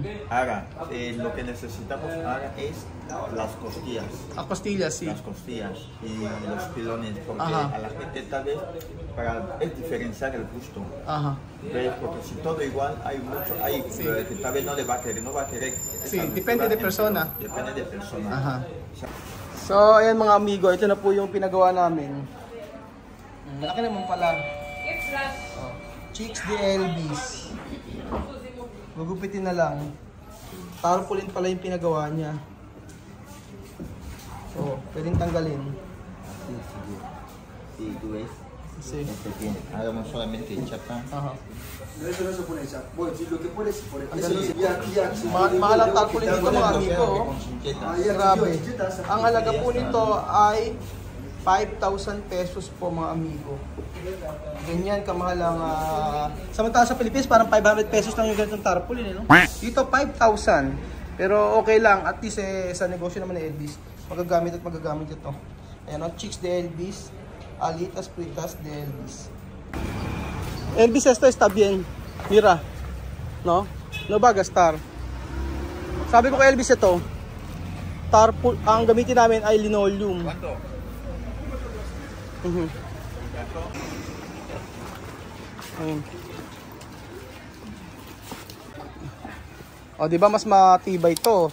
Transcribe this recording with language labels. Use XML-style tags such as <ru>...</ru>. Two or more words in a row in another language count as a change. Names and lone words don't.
<es>Ahora, lo que necesitamos ahora es las costillas. A costillas, sí. Las costillas y los pilones, porque Ajá. a la gente tal vez es diferenciar el gusto. Ajá. ¿Ves? Porque si todo igual, hay mucho, Sí. que tal vez no le va a querer, no va a querer. Sí, esa depende de mezcla persona. entre- Depende de persona. Aha.</es> <tl>So, ayan mga amigo, ito na po yung pinagawa namin. Malaki naman pala. Oh, Chicks de Elvis. Gugupitin na lang. Tarpaulin pala yung pinagawa niya. So, pwedeng tanggalin.</tl> <es>Sí, sí, sí. Sí, tú ves.</es> <tl>Kasi,</tl> <es>Este tiene. Hagamos solamente chapa. aha. No, eso no se pone ya. Bueno, si lo que pones, por</es> <tl>Ang</tl> <es>eso</es> <tl>galing.</tl> <es>ya.</es> <tl>Mahal ang tarpaulin dito mga amigo. Oh.</tl> <es>Con chincheta.</es> <tl>Grabe. Ang halaga po nito ay 5,000 pesos po mga amigo. Ganyan kamahal ang samantala sa Pilipinas parang 500 pesos lang yung ganitong tarpaulin, no? Dito 5,000. Pero okay lang,</tl> <en>at least</en> <tl>sa negosyo naman ni Elvis, magagamit ito. Ayan, Chicks de Elvis, alitas fritas de Elvis.</tl> <es>Elvis, esto está bien. Mira, no? No va a gastar.</es> <tl>Sabi ko kay Elvis ito, ang gamitin namin ay linoleum.</tl> <es>¿Cuánto?</es> <tl>Ayun. O, di ba mas matibay to?</tl>